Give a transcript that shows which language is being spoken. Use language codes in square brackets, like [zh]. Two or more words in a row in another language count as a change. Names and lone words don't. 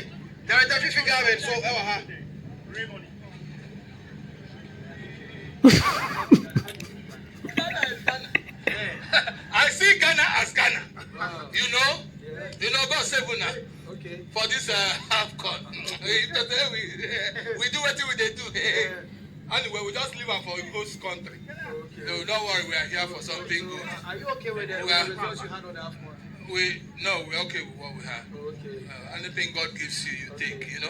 [en] Director Fifi Garben, so I see Ghana as Ghana. Wow. You know? Yeah. You know, God save una. Okay. For this AFCON. We do what we do. Anyway, we just leave her for a host country. Okay. No, don't worry, we are here for something good. Are you okay with the results you had on the AFCON? We're okay with what we have. Okay. Anything God gives you, you take, you know?